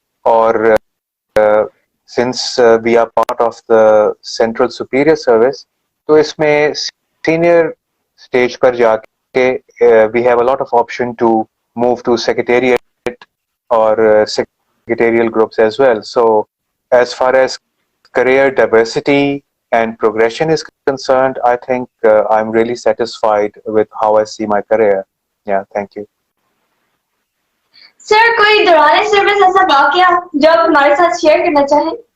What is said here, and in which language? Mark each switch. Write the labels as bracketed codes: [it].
[en] اور since we are part of the central superior service, [ur] تو اس میں سینئر اسٹیج پر جا کے [en] We have a lot of option to move to secretariat اور secretarial groups as well. So as far as career diversity and progression is concerned, I think I'm really satisfied with how I see my career. Yeah, thank you. [ur] سر کوئی دوران service ایسا واقعہ جو آپ ہمارے ساتھ share کرنا چاہیں؟